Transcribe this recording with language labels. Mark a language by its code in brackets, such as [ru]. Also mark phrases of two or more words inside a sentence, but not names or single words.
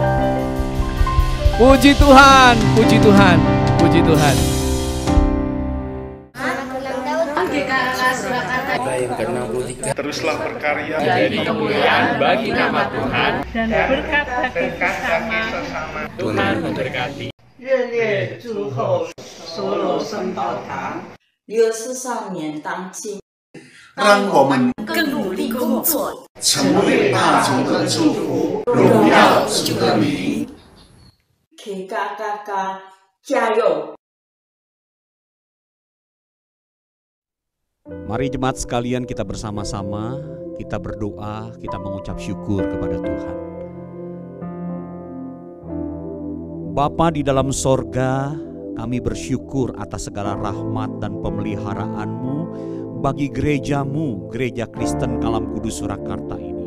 [id] Puji Tuhan, puji Tuhan, puji Tuhan. Yang ke-63 Teruslah berkarya jadi kemuliaan bagi nama Tuhan dan berkat bagi sesama. Tuhan memberkati. [zh] 热烈祝贺所有圣道堂 64少年当今，让我们更努力工作，成为大众的祝福，荣耀主的名。 KKKK 加油！ [id] Mari jemaat sekalian kita bersama-sama, kita berdoa, kita mengucap syukur kepada Tuhan. Bapa di dalam sorga, kami bersyukur atas segala rahmat dan pemeliharaan-Mu bagi gereja-Mu, Gereja Kristen Kalam Kudus Surakarta ini.